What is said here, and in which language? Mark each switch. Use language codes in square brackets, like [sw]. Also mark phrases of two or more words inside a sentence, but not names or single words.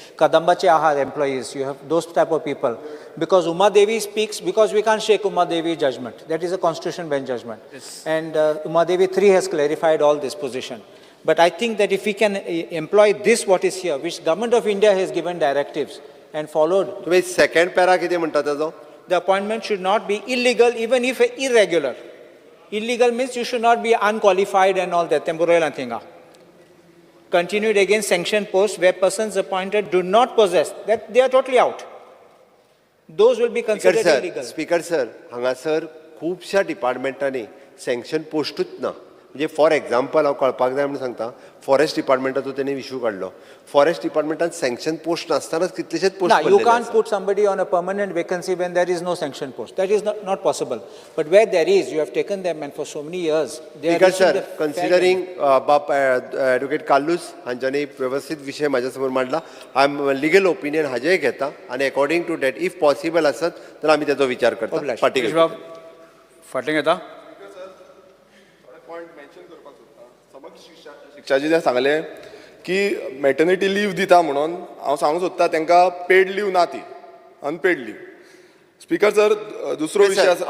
[en] Kadambache Ahar employees, you have those type of people. Because Uma Devi speaks, because we can't shake Uma Devi judgment. That is a constitution bench judgment. Yes. And Uma Devi 3 has clarified all this position. But I think that if we can employ this what is here, which Government of India has given directives, and followed. [kok] तुम्ही [en] second para [kok] कितें म्हणटा ताजो [en] The appointment should not be illegal even if irregular. Illegal means you should not be unqualified and all that. Temporal thinga. Continued against sanctioned posts where persons appointed do not possess. That they are totally out. Those will be considered illegal. Speaker sir [kok] हांगासर खुबश्या डिपार्टमेंटांनी सँक्शन पोस्टूच ना म्हणजे [en] for example [kok] हांव कळपाक जाय म्हणून सांगता फॉरेस्ट डिपार्टमेंटाचो तेणी इश्यू काडलो फॉरेस्ट डिपार्टमेंटान [en] sanction post [kok] नासतानाच कितलेशेच पोस्ट [en] No, you can't put somebody on a permanent vacancy when there is no sanction post. That is not possible. But where there is, you have taken them and for so many years, they are Speaker sir [kok] कन्सिडरींग बाप ॲडव्होकेट काल्लूस हांच्यानी वेवस्थीत विशय म्हाज्या समोर मांडला आय [en] legal opinion [kok] हाजेय घेता आनी [en] according to that if possible [kok] आसत जाल्यार आमी तेजो विचार करता विरेश बाब फाटल्यान येता शिक्षाजी जे सांगले की [en] maternity leave [kok] दिता म्हणून हांव सांगूंक सोदता तांकां [en] paid leave [kok] ना ती [en] unpaid leave Speaker sir [kok] दुसरो विशय आसा